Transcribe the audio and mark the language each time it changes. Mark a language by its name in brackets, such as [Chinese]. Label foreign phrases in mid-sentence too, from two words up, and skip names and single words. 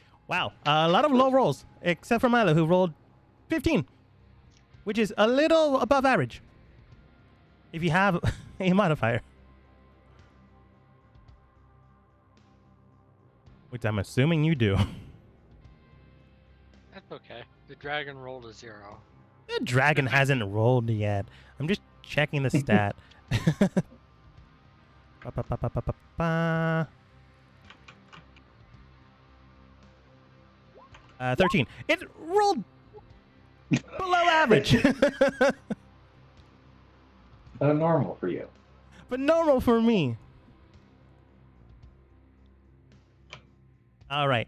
[English] Wow, a lot of low rolls, except for Milo, who rolled 15, which is a little above average. If you have a modifier. Which I'm assuming you do. That's okay. The dragon rolled a 0. The dragon hasn't rolled yet. I'm just checking the stat. Ba, ba, ba, ba, ba, ba, ba. 13. It rolled below average. Normal for you. But normal for me. All right.